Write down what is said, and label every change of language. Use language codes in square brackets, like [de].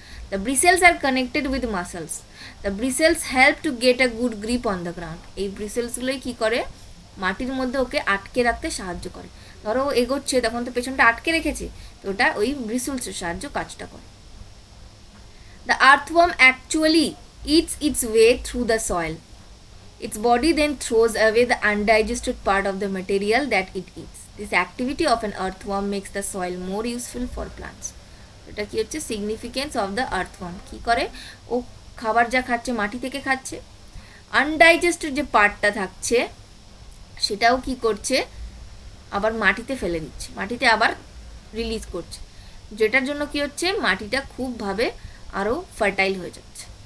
[en] The bristles are connected with muscles. The bristles help to get a good grip on the ground. [bn] এই ব্রিসেলসগুলোই কী করে, মাটির মধ্যে ওকে আটকে রাখতে সাহায্য করে। ধরো ও এগোচ্ছে, তখন তো পেছনটা আটকে রেখেছে, তো ওটা ওই ব্রিসেলসের সাহায্য কাজটা করে। [en] The earthworm actually eats its way through the soil. Its body then throws away the undigested part of the material that it eats. This activity of an earthworm makes the soil more useful for plants. [bn] এটা কি হচ্ছে [en] Significance of the earthworm. [bn] কী করে, ও খাবার যা খাচ্ছে মাটি থেকে খাচ্ছে, আনডাইজেস্টেড যে পার্টটা থাকছে সেটাও কি করছে, আবার মাটিতে ফেলে দিচ্ছে, মাটিতে আবার রিলিজ করছে, যেটার জন্য কি হচ্ছে, মাটিটা খুবভাবে আরও ফার্টাইল হয়ে যাচ্ছে।